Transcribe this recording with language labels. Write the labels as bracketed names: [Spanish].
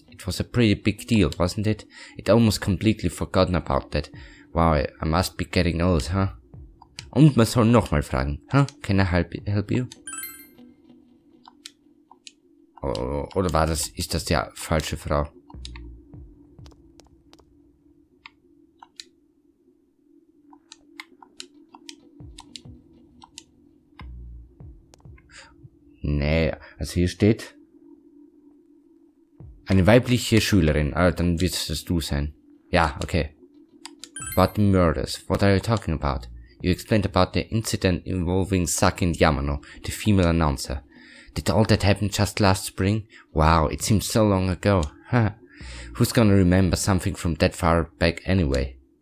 [English] It was a pretty big deal, wasn't it? It almost completely forgotten about that. Wow, I must be getting old, huh? [German] Und man soll nochmal fragen. Huh? [English] Can I help you? [German] Oh, oder ist das die falsche Frau? Nee, also hier steht eine weibliche Schülerin. Dann wird es du sein. Ja, okay. [English] About the murders. What are you talking about? You explained about the incident involving Saki and Yamano, the female announcer. Did all that happen just last spring? Wow, it seems so long ago. Huh. Who's gonna remember something from that far back anyway?